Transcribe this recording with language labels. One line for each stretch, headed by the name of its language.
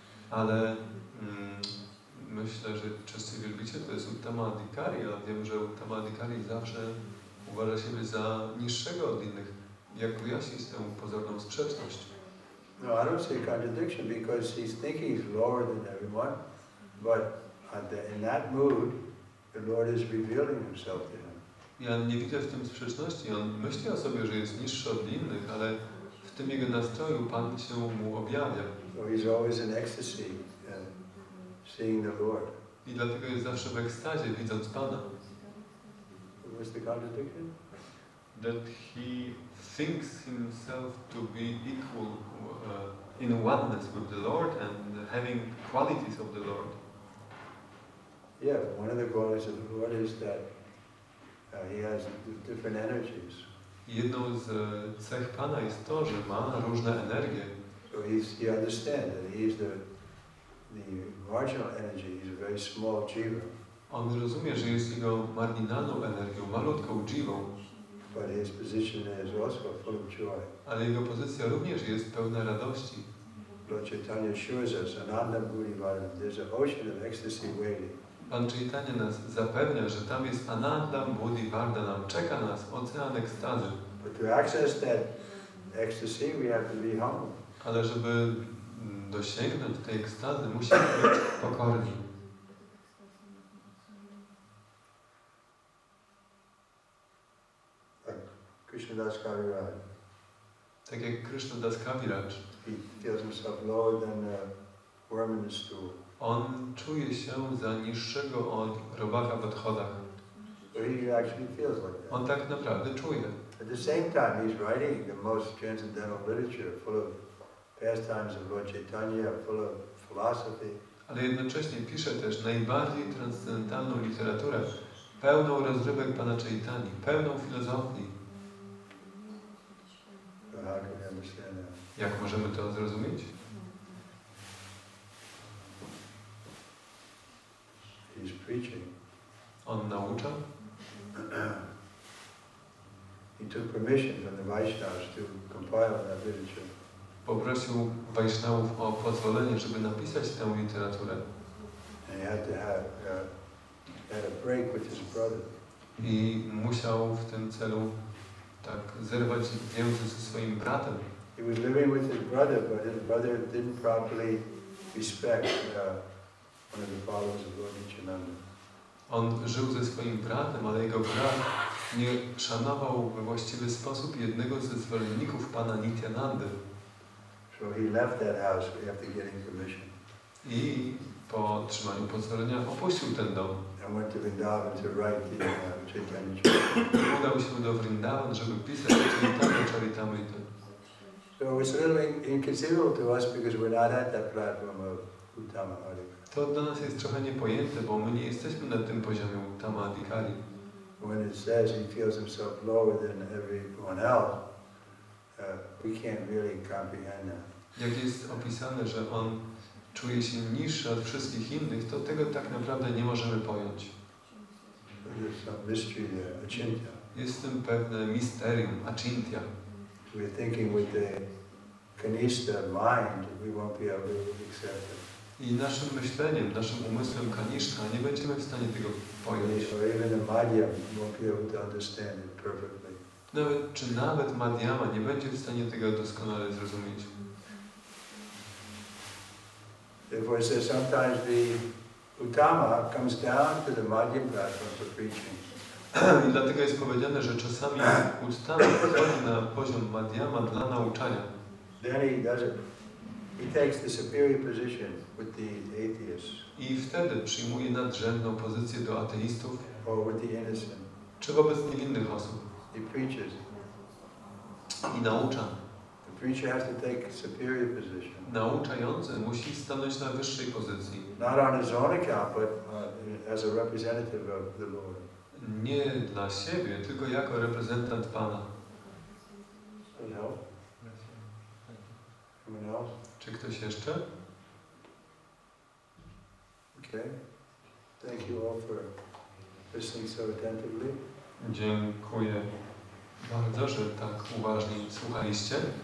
Polish: Ale myślę, że czysty wielbiciel to jest Uttama Adhikari, a wiem, że Uttama Adhikari zawsze uważa siebie za niższego od innych. Jak wyjaśnić tę pozorną sprzeczność?
English: No, I don't see a contradiction because he's thinking he's lower than everyone, but in that mood, the Lord is revealing himself to him.
Polish: Ja nie widzę w tym sprzeczności. On myśli o sobie, że jest niższy od innych, ale w tym jego nastroju Pan się mu objawia.
English: So he's always in ecstasy, seeing the Lord.
Polish: I dlatego jest zawsze w ekstazie, widząc Pana.
English: What's the contradiction? That he thinks himself to be equal in oneness with the Lord and having qualities of the Lord. Yeah, one of the qualities of the Lord is that he has different energies.
Polish: Jedną z cech Pana jest to, że ma różne energie.
English: So he understands that he is the marginal energy. He's a very small jiva.
Polish: On rozumie, że jest jego marginalną energią, malutką dżiwą.
English: But his position is also full of joy.
Polish: Ale jego pozycja również jest pełna radości.
English: Lord Chaitanya assures us, Ananda Buddhivardhana, there's an ocean of ecstasy waiting.
Polish: Pan Chaitanya nas zapewnia, że tam jest Ananda Buddhivardhana, czeka nas ocean ekstazy.
English: But to access that ecstasy, we have to be humble.
Polish: Ale żeby dosięgnąć tej ekstazy, musimy być pokorni.
English: Krishna Das Kaviraj.
Polish: Tak jak Kryszna Das Kaviraj.
English: He feels himself lower than a worm in the stool.
Polish: On czuje się za niższego od robaka w odchodach.
English: So he actually feels like that.
Polish: On tak naprawdę czuje.
English: At the same time, he's writing the most transcendental literature, full of pastimes of Lord Chaitanya, full of philosophy.
Polish: Ale jednocześnie pisze też najbardziej transcendentalną literaturę, pełną rozrywek Pana Chaitani, pełną filozofii.
English: So how can we understand that?
Polish: Jak możemy to zrozumieć?
English: He's preaching.
Polish: On naucza.
English: He took permission from the Vaishnavas to compile that literature.
Polish: Poprosił Wajsznałów o pozwolenie, żeby napisać tę literaturę.
English: And he had to have had a break with his brother.
Polish: I musiał w tym celu tak zerwać więzy ze swoim bratem.
English: He was living with his brother, but his brother didn't properly respect one of the followers of Lord Nityananda.
Polish: On żył ze swoim bratem, ale jego brat nie szanował we właściwy sposób jednego ze zwolenników Pana Nityanandy.
English: So he left that house after getting permission.
Polish: I po otrzymaniu pozwolenia opuścił ten dom.
English: And went to Vrindavan to write the Chaitanya Charitamrita.
Polish: Udał się do Vrindavan, żeby pisać Chaitanya Charitamrita.
English: So it's a little inconceivable to us because we're not at that platform of Uttama Adhikari.
Polish: To dla nas jest trochę niepojęte, bo my nie jesteśmy na tym poziomie Uttama Adhikari.
English: When it says he feels himself lower than everyone else, we can't really comprehend that.
Polish: Jak jest opisane, że on czuje się niższy od wszystkich innych, to tego tak naprawdę nie możemy pojąć.
English: There's some mystery there, achintya.
Polish: Jest w tym pewne misterium, achintya.
English: We're thinking with the kanishta mind, we won't be able to accept it.
Polish: I naszym myśleniem, naszym umysłem kaniszka nie będziemy w stanie tego pojąć.
English: Or even the madhyam won't be able to understand it perfectly.
Polish: Nawet madhyama nie będzie w stanie tego doskonale zrozumieć.
English: Therefore it says sometimes the Uttama comes down to the madhyam platform for preaching.
Polish: I dlatego jest powiedziane, że czasami Uttama wchodzi na poziom madhyama dla nauczania.
English: Then he does it. He takes the superior position with the atheists.
Polish: I wtedy przyjmuje nadrzędną pozycję do ateistów
English: Or with the innocent.
Polish: czy wobec niewinnych osób.
English: He preaches.
Polish: I naucza.
English: The preacher has to take a superior position.
Polish: Nauczający musi stanąć na wyższej pozycji.
English: Not on his own account, but as a representative of the Lord.
Polish: Nie dla siebie, tylko jako reprezentant Pana.
English: Anyone else?
Polish: Czy ktoś jeszcze?
English: Okay. Thank you all for listening so attentively.
Polish: Dziękuję bardzo, że tak uważnie słuchaliście.